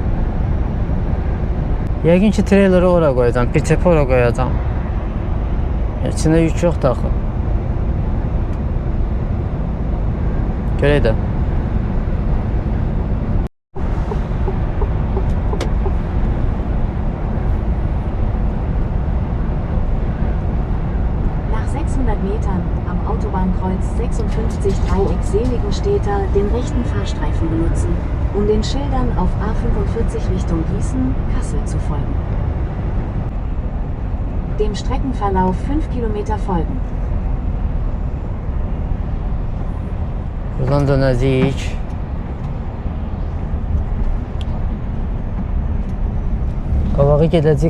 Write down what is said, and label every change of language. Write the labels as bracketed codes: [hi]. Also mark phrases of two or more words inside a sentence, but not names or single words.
[az] Yəqin ki treyleri ora qoyacam, pirçepi ora qoyacam. İçində yük yoxdur axı. Görək də. [de] Nach 600 Metern am Autobahnkreuz 56 Dreieck-Seligenstädter den rechten Fahrstreifen benutzen, um den Schildern auf A45 Richtung Gießen, Kassel zu folgen. Dem Streckenverlauf 5 Kilometer folgen. [az] Buradan dönəcəyik. Qabağa gedəcəyik.